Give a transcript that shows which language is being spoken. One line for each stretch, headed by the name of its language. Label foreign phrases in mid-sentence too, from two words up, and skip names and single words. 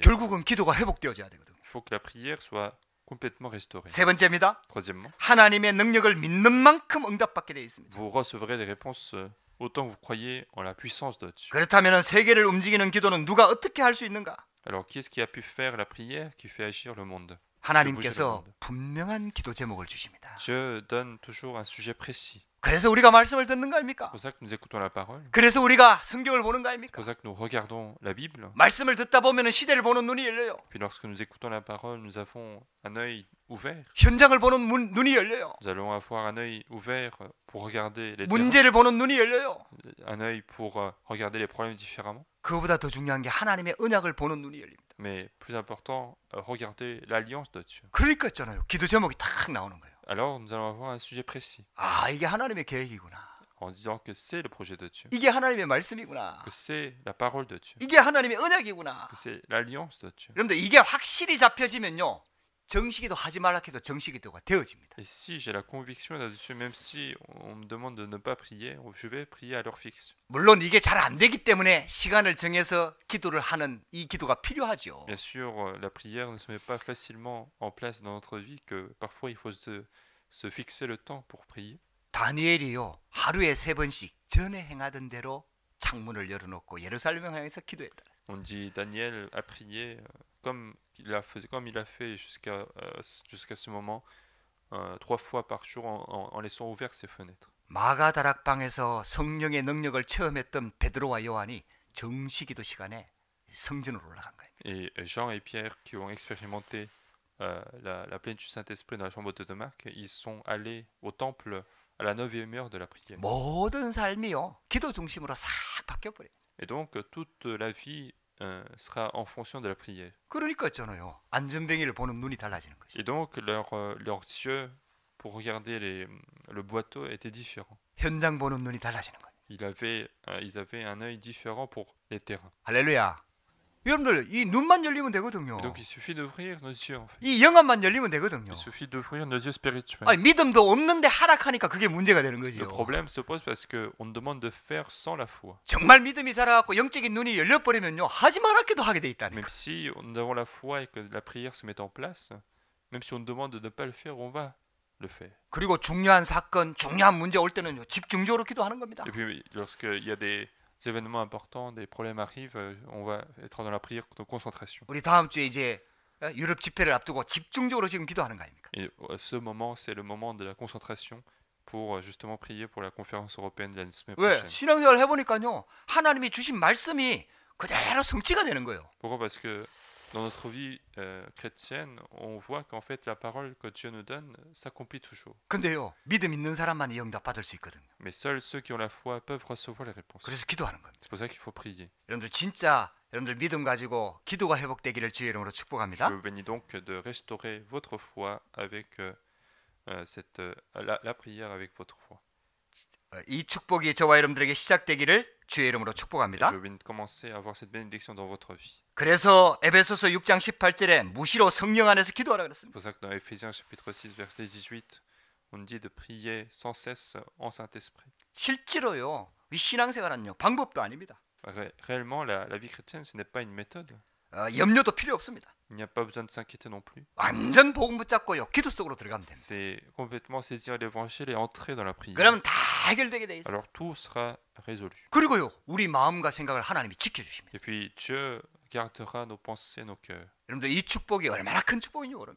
Korean: 결국은 기도가 회복되어져야 되거든요.
French: Il faut que la prière soit complètement restaurée.
Korean: 세 번째입니다.
French: Troisièmement,
Korean: 하나님의 능력을 믿는 만큼 응답받게 되어 있습니다.
French: vous recevrez des réponses autant que vous croyez en la puissance de Dieu.
Korean: 그렇다면 세계를 움직이는 기도는 누가 어떻게 할 수 있는가?
French: Alors qui est-ce qui a pu faire la prière qui fait agir le monde?
Korean: 하나님께서 분명한 기도 제목을 주십니다.
French: Dieu donne toujours un sujet précis.
Korean: 그래서 우리가 말씀을 듣는 거
French: C'est
Korean: 아닙니까?
French: pour ça que nous écoutons la parole.
Korean: 그래서 우리가 성경을 보는 거
French: C'est
Korean: 아닙니까?
French: pour ça que nous regardons la Bible.
Korean: 말씀을 듣다 보면 시대를 보는 눈이 열려요.
French: Puis lorsque nous écoutons la parole, nous avons un œil ouvert.
Korean: 현장을 보는 눈이 열려요.
French: Nous allons avoir un œil ouvert pour regarder les terrains,
Korean: 문제를 보는 눈이 열려요.
French: un œil pour regarder les problèmes différemment.
Korean: 그보다 더 중요한 게 하나님의 언약을 보는 눈이 열립니다.
French: Mais plus important, regarder l'alliance de Dieu.
Korean: 그러니까 있잖아요. 기도 제목이 딱 나오는 거예요.
French: Alors nous allons avoir un sujet précis
Korean: 아, 이게 하나님의 계획이구나.
French: en disant que c'est le projet de Dieu,
Korean: 이게 하나님의 말씀이구나.
French: que c'est la parole de Dieu,
Korean: 이게 하나님의 언약이구나.
French: que c'est l'alliance de Dieu.
Korean: 여러분들 이게 확실히 잡혀지면요, 정식기도 하지 말라 해도 정식기도가 되어집니다.
French: Et si j'ai la conviction là-dessus, même si on me demande de ne pas prier, je vais prier à l'heure fixe.
Korean: 물론 이게 잘 안 되기 때문에 시간을 정해서 기도를 하는 이 기도가 필요하죠.
French: Bien sûr, la prière ne se met pas facilement en place dans notre vie, que parfois il faut se fixer le temps pour prier.
Korean: 다니엘이요, 하루에 3번씩 전에 행하던 대로 창문을 열어놓고 예루살렘을 향해서 기도했다.
French: On dit Daniel a prié comme il a fait jusqu'à ce moment, 3 fois par jour en laissant ouvertes ses fenêtres.
Korean: 마가다락방에서 성령의 능력을 체험했던 베드로와 요한이 정식기도 시간에 성전으로 올라간 거예요.
French: Et Jean et Pierre qui ont expérimenté la plénitude du Saint-Esprit dans la chambre de Marc, ils sont allés au temple à la 9e heure de la prière.
Korean: 모든 삶이요, 기도 중심으로 싹 바뀌어버려요.
French: Et donc toute la vie sera en fonction de la prière.
Korean: 그러니까 있잖아요, 안전뱅이를 보는 눈이 달라지는 거죠.
French: Et donc leurs yeux pour regarder le boiteau était différent.
Korean: 현장 보는 눈이 달라지는 거예요.
French: Ils avaient un œil différent pour les terrains.
Korean: 할렐루야. 여러분들 이 눈만 열리면 되거든요.
French: Et donc il suffit d'ouvrir nos yeux en fait.
Korean: 이 영안만 열리면 되거든요.
French: Il suffit d'ouvrir nos yeux spirituels.
Korean: 아니, 믿음도 없는데 하락하니까 그게 문제가 되는 거죠.
French: Le problème se pose parce que on nous demande de faire sans la foi.
Korean: 정말 믿음이 살아갖고 영적인 눈이 열려버리면요, 하지 말았기도 하게 돼 있다니까.
French: Même si nous avons la foi et que la prière se met en place, même si on nous demande de ne pas le faire, on va le faire.
Korean: 그리고 중요한 사건, 중요한 문제 올 때는요, 집중적으로 기도하는 겁니다.
French: Et puis lorsqu'il y a des événements importants, des problèmes arrivent, on va être dans la prière de concentration.
Korean: 우리 다음 주에 이제 유럽 집회를 앞두고 집중적으로 지금 기도하는 거 아닙니까?
French: Et ce moment, c'est le moment de la concentration pour justement prier pour la conférence européenne de la semaine
Korean: 왜?
French: prochaine.
Korean: 신앙생활 해보니까요, 하나님이 주신 말씀이 그대로 성취가 되는 거예요.
French: Pourquoi? Parce que dans notre vie chrétienne, on voit qu'en fait la parole que Dieu nous donne s'accomplit toujours.
Korean: 근데요, 믿음 있는 사람만 이 응답 받을 수 있거든요.
French: Mais seuls ceux qui ont la foi peuvent recevoir les réponses.
Korean: 그래서 기도하는 겁니다.
French: C'est pour ça qu'il faut prier.
Korean: 여러분들 진짜 여러분들 믿음 가지고 기도가 회복되기를 주의 이름으로 축복합니다.
French: Je vous bénis donc de restaurer votre foi avec la prière avec votre foi.
Korean: 이 축복이 저와 여러분들에게 시작되기를 주의 이름으로 축복합니다.
French: Je viens de commencer à avoir cette bénédiction dans votre vie.
Korean: 그래서 에베소서 6장 18절에 무시로 성령 안에서 기도하라 그랬습니다.
French: C'est pour ça que dans Éphésiens chapitre 6 verset 18, on dit de prier sans cesse en Saint-Esprit.
Korean: 실제로요. 우리 신앙생활은요. 방법도 아닙니다.
French: Réellement, la vie chrétienne, ce n'est pas une méthode.
Korean: 염려도 필요 없습니다.
French: Il n'y a pas besoin de s'inquiéter non plus.
Korean: 완전 복음 붙잡고요. 기도 속으로 들어가면 됩니다.
French: C'est complètement saisir l'évangile et entrer dans la prière.
Korean: 그러면 다 해결되게 돼 있어요.
French: Alors tout sera résolu.
Korean: 그리고요. 우리 마음과 생각을 하나님이 지켜주십니다.
French: Et puis Dieu gardera nos pensées, nos cœurs.
Korean: 여러분들 이 축복이 얼마나 큰 축복인지 모릅니다.